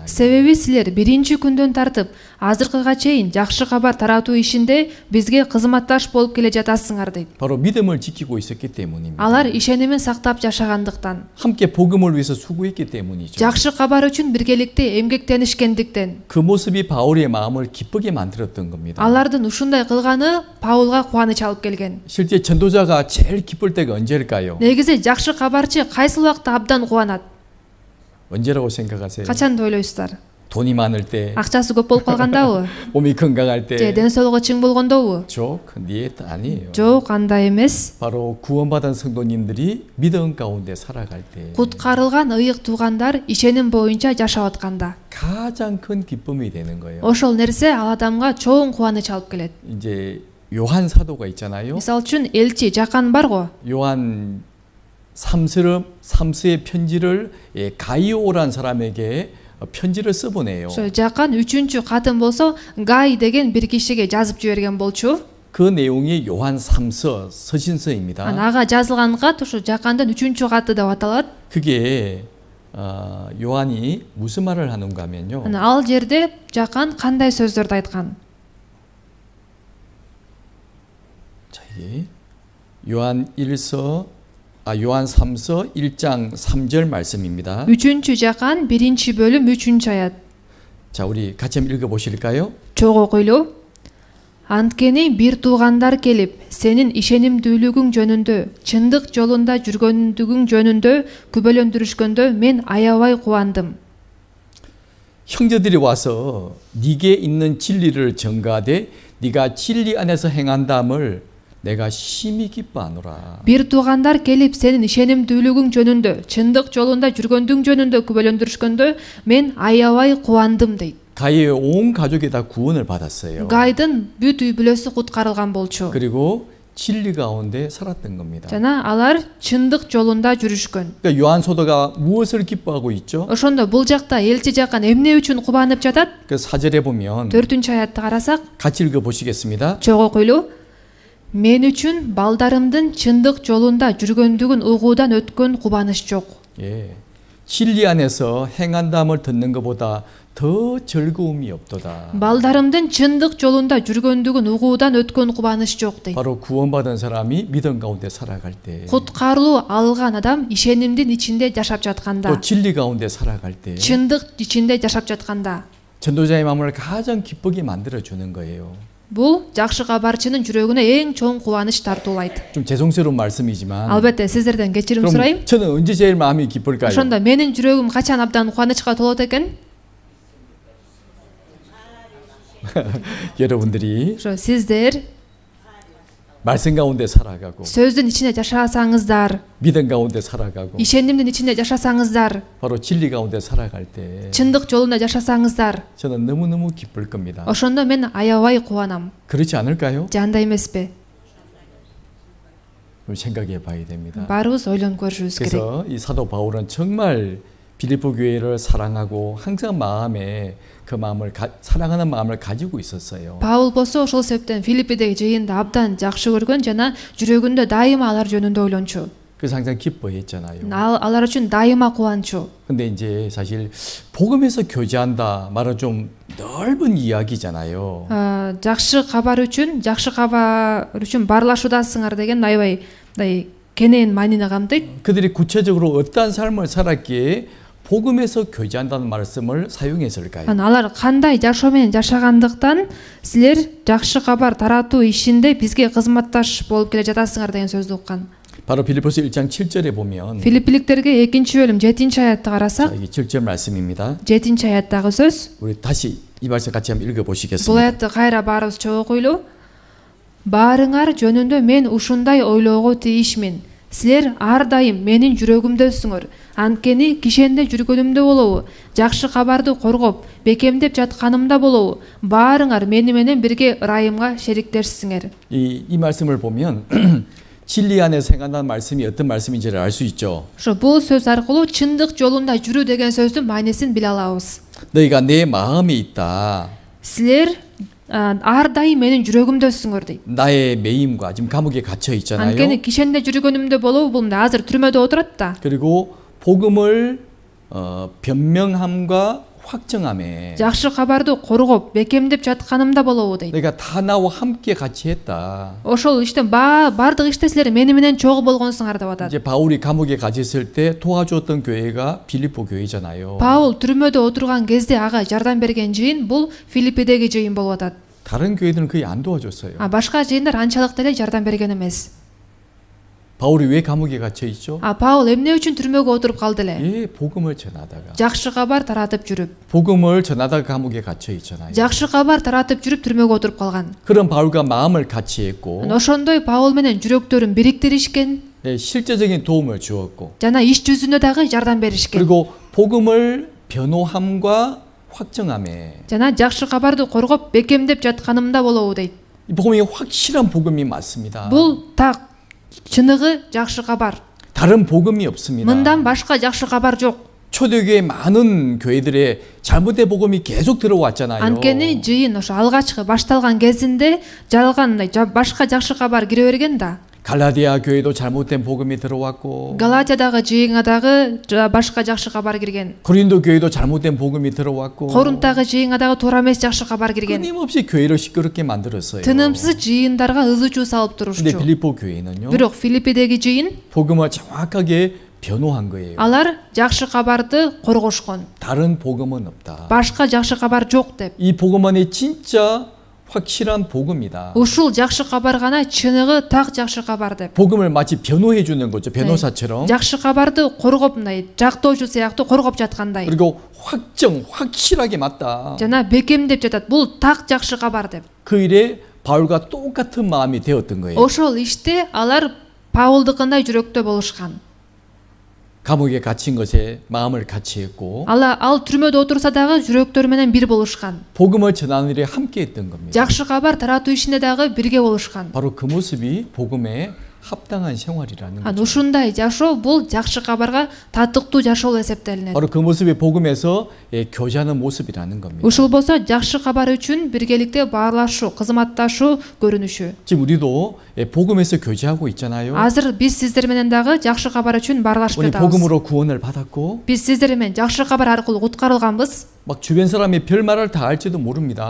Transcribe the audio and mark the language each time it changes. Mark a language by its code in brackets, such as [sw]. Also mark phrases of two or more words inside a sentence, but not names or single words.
[ky] себеби силер биринчи күндөн тартып азыркыга чейин жакшы кабар таратуу ишинде бизге кызматташ болуп келе жатасыңар дейт. [ko] 바로 믿음을 지키고 있었기 때문입니다. [ky] Алар ишенимин сактап жашагандыктан, [ko] 함께 복음을 위해서 수고했기 때문이죠. [ky] жакшы кабар үчүн биргеликте эмгектенишкендиктен. [ko] 그 모습이 바울의 마음을 기쁘게 만들었던 겁니다. [ky] Алардын ушундай кылганы Паулга кубаныч алып келген. [ko] 실제 전도자가 제일 기쁠 때가 언제일까요? [ky] Негизи жакшы кабарчы кайсыл убакта абдан кубанат? [ko] 언제라고 생각하세요? [ky] Качан ойлойсуздар? [ko] 돈이 많을 때, [ky] Акчасы көп болуп калгандабы? [ko] 몸이 건강할 [ky] Же [ko] 때, [ky] ден соолугу чың болгондобу? [ko] жоқ, 네 아니에요. [ky] Жок, андай эмес. [ko] 바로 구원받은 성도님들이 믿음 가운데 살아갈 때 [ky] Куткарылган ыйык туугандар ишеним боюнча жашап атканда, [ko] 가장 큰 기쁨이 되는 거예요. [ky] ошол нерсе ал адамга чоң кубаныч алып келет. [ko] 이제 요한 사도가 있잖아요. [ky] Мисалы үчүн элчи Жакан барго. [ko] 요한 3서의 편지를 가이오라는 사람에게 편지를 써보내요. [ky] Ошо Жакан 3-чү катын болсо Гай деген бир кишиге жазып жиберген болчу. [ko] 그 내용이 요한 3서 서신서입니다. [ky] Ага жазылган кат ошо Жакандын 3-чү каты деп аталат. [ko] 그게 요한이 무슨 말을 하는가 하면요. [ky] Ал жерде Жакан кандай сөздөрдү айткан? [ko] 자, 이게 요한 3서 1장 3절 말씀입니다. [ky] 3-чү Жакан 1-чи бөлүм 3-чү аят. [ko] 자, 우리 같이 한번 읽어보실까요? [ky] Чогуу окуйлу. Анткени бир туугандар келип, сенин ишенимдүүлүгүң жөнүндө, чындык жолунда жүргөндүгүң жөнүндө күбөлөндүрүшкөндө мен аябай кубандым. [ko] 형제들이 와서 네게 있는 진리를 전가하되 네가 진리 안에서 행한다함을 내가 심히 기뻐하노라. [ky] Бир туугандар келип, сенин ишенимдүүлүгүң жөнүндө, чындык жолунда жүргөндүгүң жөнүндө күбөлөндүрүшкөндө мен аябай кубандым дейт. [ko] 가이의 온 가족이 다 구원을 받았어요. [ky] Гайдын бүт үй бүлөсү куткарылган болчу. [ko] 그리고 진리 가운데 살았던 겁니다. [ky] Жана алар чындык жолунда жүрүшкөн. [ko] 그러니까 요한 사도가 무엇을 기뻐하고 있죠? [ky] Ошондо бул жакта элчи Жакан эмне үчүн кубанып жатат? [ko] 그 4절에 보면 [ky] 4-чү аятты карасак, [ko] 같이 읽어 보시겠습니다. [ky] чогуу окуйлу. Мен үчүн балдарымдын чындык жолунда жүргөндүгүн угуудан өткөн кубаныч жок. [ko] 예. 진리 안에서 행한다함을 듣는 것보다 더 즐거움이 없도다. [ky] Балдарымдын чындык жолунда жүргөндүгүн угуудан өткөн кубаныч жок дейт. [ko] 바로 구원받은 사람이 믿음 가운데 살아갈 때, [ky] Куткарылуу алган адам ишенимдин ичинде жашап жатканда, [ko] 또 진리 가운데 살아갈 때, [ky] чындык ичинде жашап жатканда, [ko] 전도자의 마음을 가장 기쁘게 만들어 주는 거예요. [ky] бул жакшы кабарчынын жүрөгүнө эң чоң кубаныч тартуулайт. [ko] 좀 죄송스러운 말씀이지만, [ky] Албетте сиздерден кечирим сурайм. [ko] 그럼 저는 언제 제일 마음이 기쁠까요? [ky] Ошондо менин жүрөгүм качан абдан кубанычка толот экен? [ko] 여러분들이 [ky] Ошо сиздер [ko] 말씀 가운데 살아가고, [ky] сөздүн ичинде жашасаңыздар, [ko] 믿음 가운데 살아가고, [ky] ишенимдин ичинде жашасаңыздар, [ko] 바로 진리 가운데 살아갈 때, [ky] чындык жолунда жашасаңыздар, [ko] 저는 너무너무 기쁠 겁니다. [ky] ошондо мен аябай кубанам. [ko] 그렇지 않을까요? [ky] Же андай эмеспи? [ko] 좀 생각해 봐야 됩니다. [ky] Баарыбыз ойлонуп көрүшүбүз керек. [ko] 그래서 이 사도 바울은 정말 빌립보 교회를 사랑하고 항상 마음에 그 마음을 사랑하는 마음을 가지고 있었어요. [ky] Паул болсо ошол себептен Филиппидеги жыйынды абдан жакшы көргөн жана жүрөгүндө дайыма алар жөнүндө ойлончу. [ko] 그래서 항상 기뻐했잖아요. [ky] Алар үчүн дайыма кубанчу. [ko] 근데 이제 사실 복음에서 교제한다 말은 좀 넓은 이야기잖아요. [ky] Жакшы кабар үчүн баарлашуудасыңар деген аябай кенен маанини камтыйт. [ko] 그들이 구체적으로 어떠한 삶을 살았기에 복음에서 교제한다는 말씀을 사용했을까요? [ky] Алар кандай жашоо менен жашагандыктан силер жакшы кабар таратуу ишинде бизге кызматташ болуп келе жатасыңар деген сөздү уккан. [ko] 바로 빌립보서 1장 7절에 보면 [ky] Филиппиликтерге 2-бөлүм 7 аятты [ko] 자, [ky] карасак, [ko] 이게 7절 말씀입니다. [ky] 7 аяттагы сөз. [ko] 우리 다시 이 말씀 같이 한번 읽어 [ky] Бул [ko] 보시겠습니다. [ky] аятты кайра баарыбызча окуйлу. Баарыңар жөнүндө мен ушундай ойлоого тийишмин. Силер ар дайым менин жүрөгүмдөсүңөр. Анткени кишенде жүргөнүмдө болобу, жакшы кабарды коргоп, бекемдеп жатканымда болобу, баарыңар мени менен бирге ырайымга шериктешсиңер. [ko] 이 말씀을 보면 진리 안에 생각하는 말씀이 어떤 말씀인지를 알 수 있죠. [ky] Ошо бул сөз аркылуу чындык жолунда жүрүү деген сөздүн маанисин биле алабыз. [ko] 너희가 내 마음에 있다. [ky] Силер ар дайым менин жүрөгүмдөсүңөр дейт. [ko] 나의 매임과 지금 감옥에 갇혀 있잖아요. [ky] Анткени кишенде жүргөнүмдө болобу, бул азыр түрмөдө отурат да. [ko] 그리고 복음을 변명함과 확정함에 [ky] Жакшы кабарды коргоп, бекемдеп жатканымда болобу дейт. [ko] 내가 다 나와 함께 같이 했다. [ky] Ошол иште бардык иште силер мени менен чогуу болгонсуңар деп атат. [ko] 이제 바울이 감옥에 갇혔을 때 도와줬던 교회가 빌립보 교회잖아요. [ky] Паул түрмөдө отурган кезде ага жардам берген жыйын бул Филиппидеги жыйын болуп атат. [ko] 다른 교회들은 거의 안 도와줬어요. [ky] Башка жыйындар анчалык деле жардам берген эмес. [ko] 바울이 왜 감옥에 갇혀 있죠? [ky] Паул эмне үчүн түрмөгө отуруп калды эле? [ko] 예, 복음을 전하다가. [ky] Жакшы кабар таратып жүрүп. [ko] 복음을 전하다가 감옥에 갇혀 있잖아요. [ky] Жакшы кабар таратып жүрүп түрмөгө отуруп калган. [ko] 그런 바울과 마음을 같이 했고 [ky] Ошондой Паул менен жүрөктөрүн бириктиришкен. [ko] 예, 실제적인 도움을 주었고 [ky] жана иш жүзүнө дагы жардам беришкен. [ko] 그리고 복음을 변호함과 확정함에 [ky] жана жакшы кабарды коргоп, бекемдеп жатканымда болобу дейт. [ko] 이 복음이 확실한 복음이 맞습니다. [ky] Бул так чыныгы жакшы кабар. [ko] 다른 복음이 없습니다. [ky] Мындан башка жакшы кабар жок. [ko] 초대교회 많은 교회들의 잘못된 복음이 계속 들어왔잖아요. [ky] Анткени жыйын ошо алгачкы башталган кезинде жалган башка жакшы кабар кире берген да. [ko] 갈라디아 교회도 잘못된 복음이 들어왔고 [ky] Галатиядагы жыйынга дагы башка жакшы кабар кирген. [ko] 고린도 교회도 잘못된 복음이 들어왔고 [ky] Корунтагы жыйынга дагы туура эмес жакшы кабар кирген. [ko] 끊임없이 교회를 시끄럽게 만들었어요. [ky] Тынымсыз жыйындарга ызы чуу салып [ko] 근데 [ky] турушчу. [ko] 빌립보 교회는요. [ky] Бирок Филиппидеги жыйын [ko] 복음을 정확하게 변호한 거예요. [ky] алар жакшы кабарды коргошкон. [ko] 다른 복음은 없다. [ky] Башка жакшы кабар жок деп. [ko] 이 복음 안에 진짜 확실한 복음이다. [ky] Ушул жакшы кабар гана чыныгы так жакшы кабар деп. [ko] 복음을 마치 변호해 주는 거죠. 변호사처럼. [ky] жакшы кабарды коргоп мындай жактоочу сыяктуу коргоп жаткандай. [ko] 그리고 확실하게 맞다. [ky] жана бекемдеп жатат. Бул так жакшы кабар деп. [ko] 그 일에 바울과 똑같은 마음이 되었던 거예요. [ky] Ошол иште алар Паулдыкындай жүрөктө болушкан. [ko] 감옥에 갇힌 것에 마음을 같이 했고 [ky] Ал түрмөдө отурса дагы жүрөктөрү менен бир болушкан. [ko] 복음을 전하는 일에 함께 했던 겁니다. [ky] жакшы кабар таратуу ишинде дагы бирге болушкан. [ko] 바로 그 모습이 복음에 합당한 생활이라는 거죠. [ky] Ушундай жашоо бул жакшы кабарга татыктуу жашоо эсептелинет. [ko] 바로 그 모습이 복음에서 교제하는 모습이라는 겁니다. [ky] Ушул болсо жакшы кабар үчүн биргеликте баарлашуу, кызматташуу көрүнүшү. [ko] 지금 우리도 복음에서 교제하고 있잖아요. [ky] Азыр биз сиздер менен дагы жакшы кабар үчүн баарлашып [ko] 우리 [ky] жатабыз. [ko] 복음으로 구원을 받았고 [ky] Биз сиздер менен жакшы кабар аркылуу куткарылганбыз. [ko] 막 주변 사람이 별 말을 다 할지도 모릅니다.